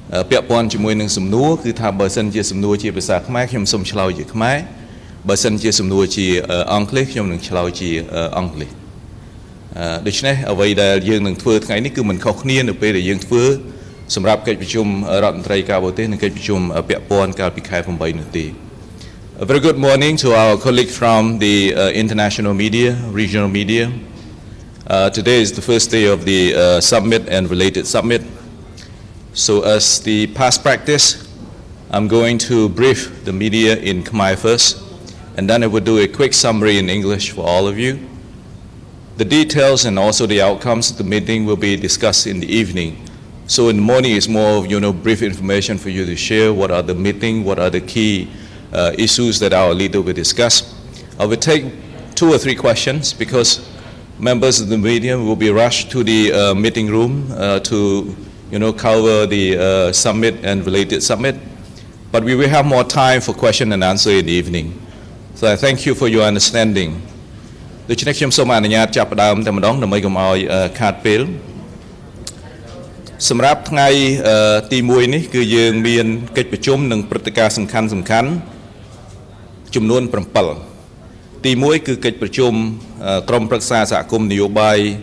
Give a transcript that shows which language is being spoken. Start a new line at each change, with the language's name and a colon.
Khmer: ពាក់ព័ន្ធជាមួយនឹងសំណួរគឺថាបើសិនជាសំណួរជាភាសាខ្មែរខ្ញុំសូមឆ្លើយជាខ្មែរបើសិនជាសំណួរជាអង់គ្លេសខ្ញុំនឹងឆ្លើយជាអង់គ្លេសដូច្នេះអ្វីដែលយើងនឹងធ្វើថ្ងៃនេះគឺមិនខុសគ្នានៅពេលដែលយើងធ្វើសម្រាប់កិច្ចប្រជុំរដ្ឋមន្ត្រីការបរទេសនិងកិច្ចប្រជុំពាក់ព័ន្ធកាលពីខែ8នោះទេ
English: A very good morning to our colleagues from the international media, regional media. Today is the first day of the summit and related summit. So as the past practice, I'm going to brief the media in Khmer first, and then I will do a quick summary in English for all of you. The details and also the outcomes of the meeting will be discussed in the evening. So in the morning is more of, brief information for you to share. What are the meeting? What are the key issues that our leader will discuss? I will take 2 or 3 questions because members of the media will be rushed to the meeting room to, cover the summit and related summit. But we will have more time for question and answer in the evening. So I thank you for your understanding.
Khmer: ដូច្នេះខ្ញុំសូមអនុញ្ញាតចាប់ផ្ដើមតែម្ដងដើម្បីកុំឲ្យខាតពេលសម្រាប់ថ្ងៃទី1នេះគឺយើងមានកិច្ចប្រជុំនិងព្រឹត្តិការណ៍សំខាន់ចំនួន7ទី1គឺកិច្ចប្រជុំក្រុមប្រឹក្សាសហគមន៍នយោបាយ